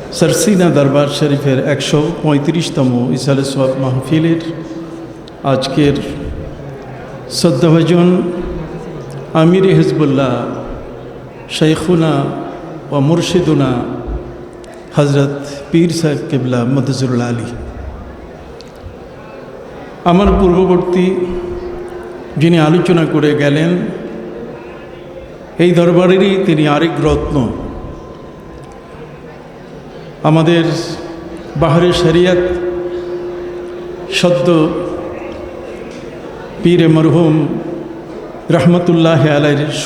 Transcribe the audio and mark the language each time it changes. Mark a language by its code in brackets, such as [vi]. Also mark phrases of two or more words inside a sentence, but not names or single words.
[bn] সরসীনা দরবার শরীফের 135তম ইসালে সওয়াব মাহফিলের আজকের শ্রদ্ধাভাজন আমির হিজবুল্লাহ শেখুনা ও মুর্শিদুনা হযরত পীর সাহেব কেবলা মুদ্দাজিল্লুহুল আলী আমার পূর্ববর্তী যিনি আলোচনা করে গেলেন এই দরবারেরই তিনি আরেক রত্ন আমাদের বাহারে শরিয়ত সদ্য পীর মরহুম রহমতুল্লাহ আলাইহির